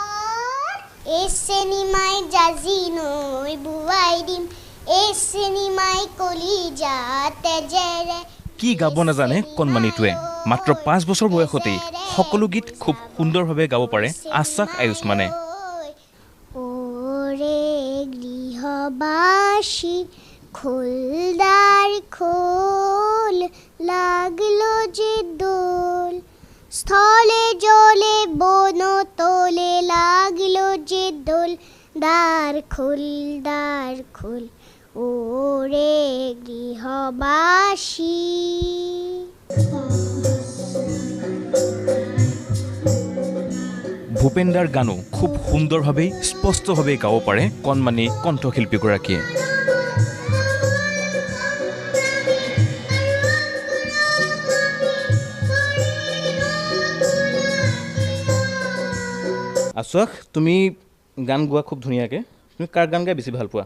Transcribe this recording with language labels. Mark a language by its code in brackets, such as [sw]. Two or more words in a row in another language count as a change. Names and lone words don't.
[as] কি গাব নাজানে কণমানিটোৱে মাত্ৰ 5 বছৰ বয়সতেই সকলো গীত খুব সুন্দৰভাৱে গাব পাৰে আশ্বাস আয়ুষ্মানে [bn] খোলদার খোল লাগলো যে দোল স্থলে জলে বন তোলে লাগলো যে দোল দ্বার খোল ওরে গৃহবাসী [as] ভূপেন্দাৰ গানো খুব সুন্দৰভাৱে স্পষ্টভাৱে গাব পাৰে কণমানি কণ্ঠশিল্পীগৰাকীয়ে আশ্বাস তুমি গান গোৱা খুব ধুনীয়াকৈ তুমি কাৰ গান গাই বেছি ভাল পোৱা